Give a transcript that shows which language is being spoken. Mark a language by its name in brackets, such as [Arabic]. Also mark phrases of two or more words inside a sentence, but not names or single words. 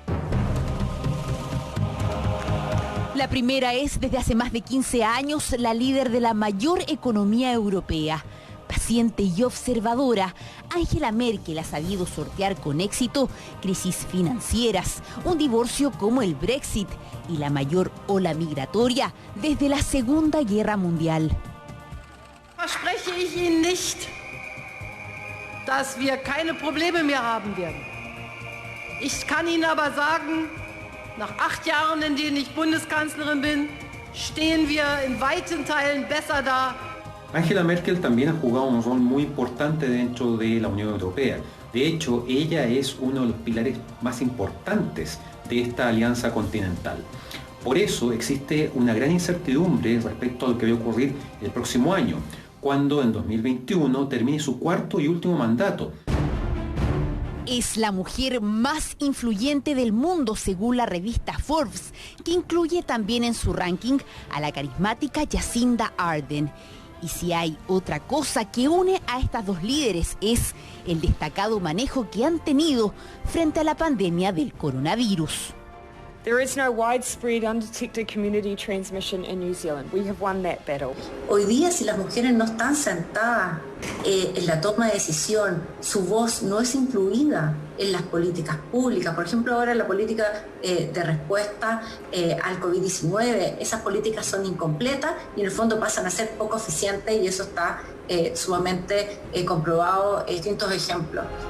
[Spanish] La primera es, desde hace más de 15 años, la líder de la mayor economía europea. Paciente y observadora, Angela Merkel ha sabido sortear con éxito crisis financieras, un divorcio como el Brexit y la mayor ola migratoria desde la Segunda Guerra Mundial. [German] Verspreche ich Ihnen nicht, dass wir keine Probleme mehr haben werden. Ich kann Ihnen aber sagen, nach 8 Jahren, in denen ich Bundeskanzlerin bin, stehen wir in weiten Teilen besser da. [Spanish] Angela Merkel también ha jugado un rol muy importante dentro de la Unión Europea. De hecho, ella es uno de los pilares más importantes de esta alianza continental. Por eso existe una gran incertidumbre respecto a lo que va a ocurrir el próximo año, cuando en 2021 termine su 4º y último mandato. Es la mujer más influyente del mundo según la revista Forbes, que incluye también en su ranking a la carismática Jacinda Ardern. Y si hay otra cosa que une a estas dos líderes es el destacado manejo que han tenido frente a la pandemia del coronavirus. [English] There is no widespread undetected community transmission in New Zealand. We have won that battle. [Spanish] Hoy día, si las mujeres no están sentadas en la toma de decisión, su voz no es incluida en las políticas públicas. Por ejemplo, ahora la política de respuesta al COVID-19, esas políticas son incompletas y en el fondo pasan a ser poco eficientes, y eso está sumamente comprobado en distintos ejemplos.